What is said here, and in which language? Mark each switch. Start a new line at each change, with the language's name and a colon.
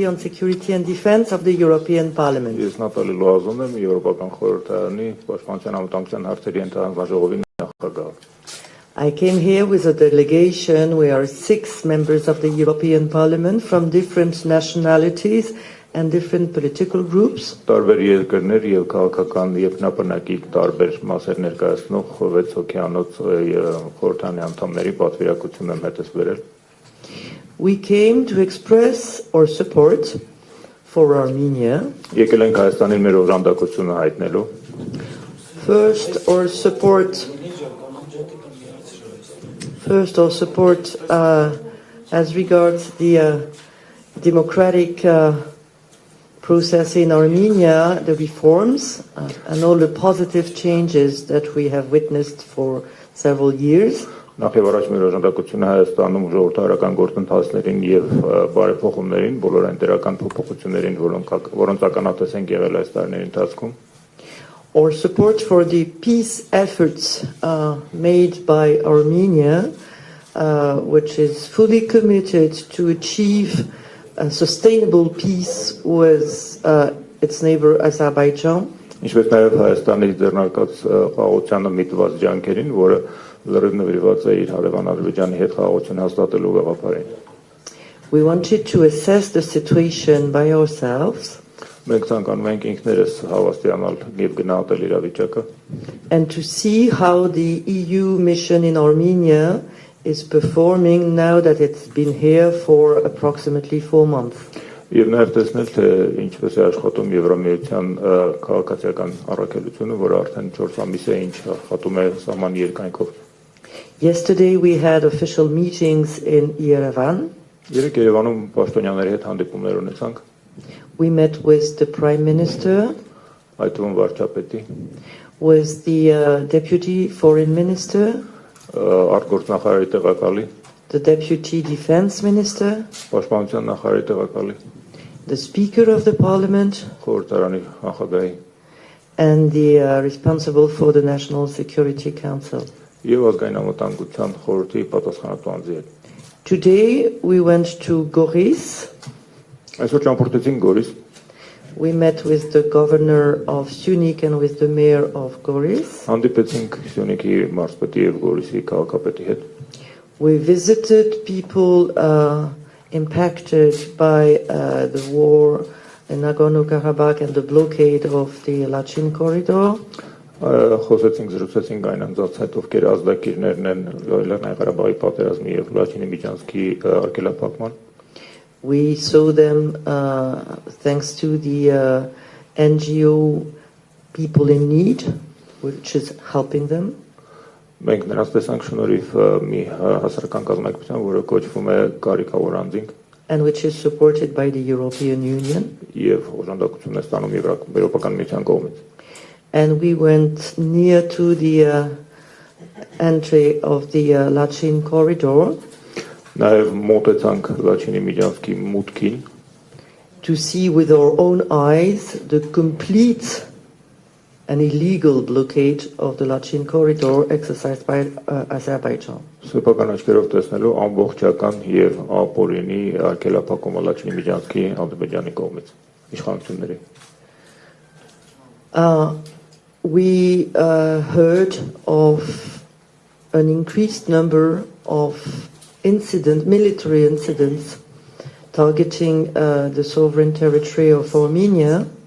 English: on Security and Defense of the European Parliament.
Armenian: Ես Նատալի Լոազոն եմ, Եվրոպական խորհրդարանի պաշտպանության անվտանգության հարցերի ենթակոմիտեի նախագահ։
English: I came here with a delegation. We are 6 members of the European Parliament from different nationalities and different political groups.
Armenian: Տարբեր երկրներ եւ քաղաքական եւ բնակի տարբեր մասեր ներկայացնող 6 հոգեանոց խորհրդարանի անդամների պատվիրակություն եմ հետս վերել։
English: We came to express our support for Armenia.
Armenian: Եկել ենք Հայաստանին մեր օժանդակությունը հայտնելու։
English: First, our support as regards the democratic process in Armenia, the reforms, and all the positive changes that we have witnessed for several years.
Armenian: Նախ եւ առաջ մեր օժանդակությունը Հայաստանում ժողովրդարական գործընթացներին եւ բարեփոխումներին, բոլոր այն դրական փոփոխություններին, որոնց ականատես ենք եղել այս տարիների ընթացքում։
English: Our support for the peace efforts made by Armenia, which is fully committed to achieve a sustainable peace with its neighbor Azerbaijan.
Armenian: Ինչպես նաև Հայաստանի ձեռնարկած խաղաղությանը միտված ջանքերին, որը լրիվ նվիրված է իր հարևան Ադրբեջանի հետ խաղաղություն հաստատելու գաղափարին։
English: We wanted to assess the situation by ourselves.
Armenian: Մենք ցանկանում ենք ինքներս հավաստիանալ եւ գնահատել իրավիճակը։
English: And to see how the EU mission in Armenia is performing now that it's been here for approximately 4 months.
Armenian: Եվ նաև տեսնել թե ինչպես է աշխատում Եվրամիության քաղաքացիական առաքելությունը, որը արդեն 4 ամիս է ինչ աշխատում է սահման երկայնքով։
English: Yesterday we had official meetings in Yerevan.
Armenian: Երեք Երևանում պաշտոնյաների հետ հանդիպումներ ունեցանք։
English: We met with the Prime Minister,
Armenian: այդ թվում վարչապետի,
English: with the Deputy Foreign Minister,
Armenian: արտգործնախարարի տեղակալի,
English: the Deputy Defense Minister,
Armenian: պաշտպանության նախարարի տեղակալի,
English: the Speaker of the Parliament,
Armenian: խորհրդարանի նախագահի,
English: and the responsible for the National Security Council.
Armenian: Եվ ազգային անվտանգության խորհրդի պատասխանատու անձի հետ։
English: Today we went to Goris.
Armenian: Այսօր ճամփորդեցինք Գորիս։
English: We met with the governor of Syunik and with the mayor of Goris.
Armenian: Հանդիպեցինք Սյունիքի մարզպետի եւ Գորիսի քաղաքապետի հետ։
English: We visited people impacted by the war in Nagorno-Karabakh and the blockade of the Lachin corridor.
Armenian: Խոսեցինք, զրուցեցինք այն անձանց հետ, ովքեր ազդակիրներն են Լեռնային Ղարաբաղի պատերազմի եւ Լաչինի միջանցքի արգելափակման։
English: We saw them thanks to the NGO People in Need, which is helping them.
Armenian: Մենք նրանց տեսանք շնորհիվ մի հասարակական կազմակերպության, որը կոչվում է Կարիքավոր անձինք,
English: and which is supported by the European Union.
Armenian: Եվ օժանդակություն է ստանում Եվրոպական միության կողմից։
English: And we went near to the entry of the Lachin corridor.
Armenian: Նաև մոտեցանք Լաչինի միջանցքի մուտքին,
English: to see with our own eyes the complete and illegal blockade of the Lachin corridor exercised by Azerbaijan.
Armenian: Սեփական աչքերով տեսնելու ամբողջական եւ ապօրինի արգելափակումը Լաչինի միջանցքի Ադրբեջանի կողմից իշխանությունների։
English: We heard of an increased number of military incidents targeting the sovereign territory of Armenia.